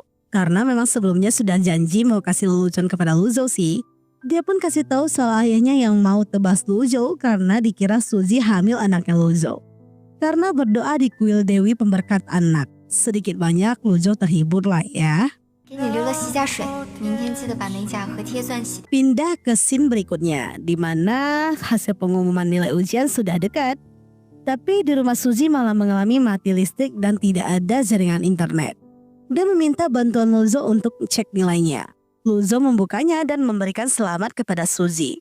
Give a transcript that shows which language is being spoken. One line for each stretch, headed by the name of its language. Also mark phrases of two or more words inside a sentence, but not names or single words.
Indonesian: Karena memang sebelumnya sudah janji mau kasih lelucon kepada Luzhou sih. Dia pun kasih tahu soal ayahnya yang mau tebas Luzhou karena dikira Suzy hamil anaknya Luzhou. Karena berdoa di kuil Dewi Pemberkat Anak. Sedikit banyak Luzhou terhibur lah ya.
Chinese: 给你留了洗甲水，明天记得把美甲和贴钻洗。
Indonesian: Pindah ke scene berikutnya, di mana hasil pengumuman nilai ujian sudah dekat. Tapi di rumah Suzy malah mengalami mati listrik dan tidak ada jaringan internet. Dia meminta bantuan Luzhou untuk cek nilainya. Luzhou membukanya dan memberikan selamat kepada Suzy.